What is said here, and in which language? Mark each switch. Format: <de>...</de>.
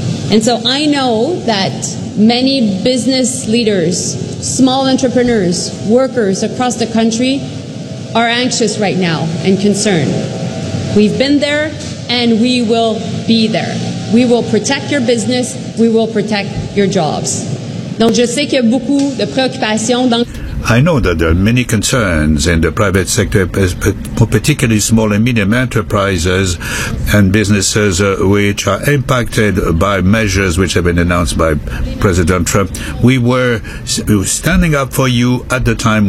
<en>And so I know that many business leaders, small entrepreneurs, workers across the country are anxious right now and concerned. We've been there, and we will be there. We will protect your business. We will protect your jobs.</en> <fr>Donc, je sais qu'il y a beaucoup de préoccupations dans.</fr> <en>I know that there are many concerns in the private sector, particularly small and medium enterprises and businesses which are impacted by measures which have been announced by President Trump. We were standing up for you at the time.</en>